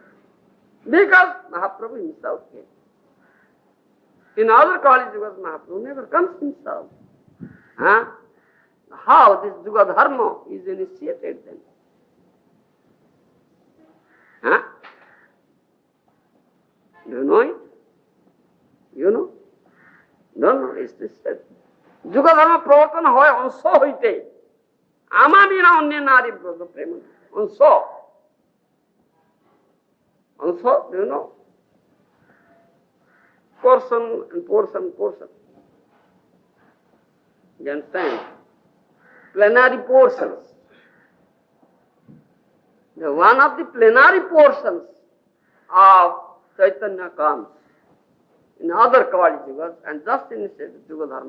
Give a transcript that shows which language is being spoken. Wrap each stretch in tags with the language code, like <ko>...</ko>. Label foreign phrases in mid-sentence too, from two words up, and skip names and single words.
<en>Because Mahaprabhu himself came. In other Kali Yugas, Mahaprabhu never comes himself. How this Yuga Dharma is initiated then? Do you know it? You know? Don't know, it's this said.</en> <bn>যুগ ধর্ম প্রবর্তন হয় অংশ হৈতে. আমা বিনা অন্যে নারে ব্রজ প্রেম. Onso. Onso,</bn> <en>do you know? Portion and portion, portion. You understand? Plenary portions. The one of the plenary portions of Chaitanya comes in other Kali Yugas and just initiated Yuga Dharma.</en>